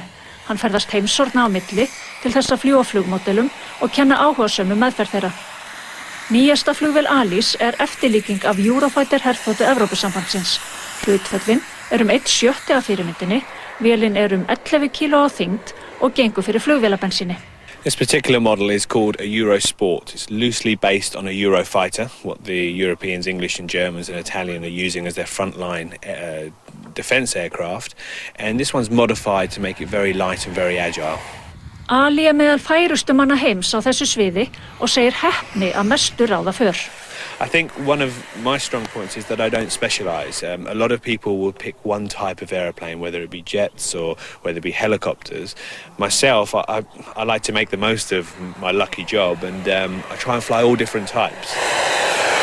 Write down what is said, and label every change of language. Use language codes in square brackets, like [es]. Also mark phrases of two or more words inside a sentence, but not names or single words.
[is] Hann ferðast heimsorna á milli til þess að fljúga flugmódelum og kenna áhugasömum meðferð þeirra. Nýjasta flugvél Alís eftirlíking af Eurofighter herþotu Evrópusambandsins. Hlutföllin um 1/7 af fyrirmyndinni, vélin 11 kíló á þyngd og gengur fyrir flugvélabensíni. [en] This particular model is called a Eurosport. It's loosely based on a Eurofighter, what the Europeans, English and Germans and Italian are using as their frontline defence aircraft. And this one's modified to make it very light and very agile. [is] Ali meðal færustu manna heims á þessu sviði og segir heppni að mestu ráða för. [en] I think one of my strong points is that I don't specialise. A lot of people will pick one type of aeroplane, whether it be jets or whether it be helicopters. Myself, I like to make the most of my lucky job and I try and fly all different types.